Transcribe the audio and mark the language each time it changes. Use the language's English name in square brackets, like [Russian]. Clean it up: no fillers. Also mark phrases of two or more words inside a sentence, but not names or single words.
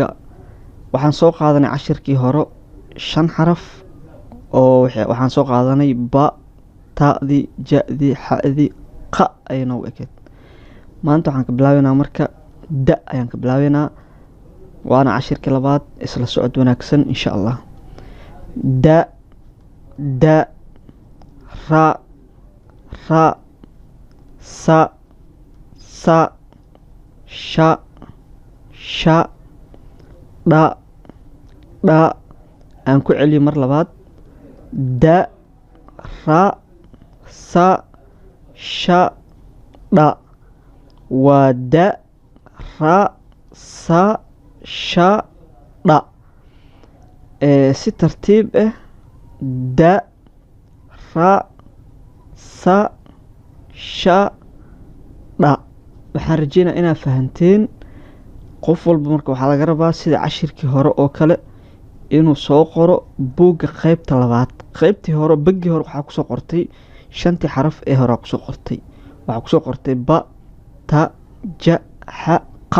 [Somali] Waxaan soo qaadanay cashirkii hore 5 xaraf oo waxaan soo qaadanay ba, ta'di, ja'di, xa'di, qa ayna u ekeed. Maanta waxaan ka bilaabaynaa marka da ayaan ka bilaabaynaa. waana cashirkii labaad isla socod wanaagsan [Arabic] إن شاء الله. [Somali] da ra sa sha da aan ku celiyo mar labaad. da ra sa sha da waa da ra sa sha da. si tartiib ah da ra sa sha da. waxaan rajeynaa inaad fahanteen. qof walba marka waxaa laga rabaa sida cashirkii hore oo kale inuu soo qoro buugga qaybta labaad. qaybtii hore baggii hore waxaa kusoo qortay 5 xaraf ee hore kusoo qortay. waxaa kusoo qortay ba, ta, ja, xa, qa.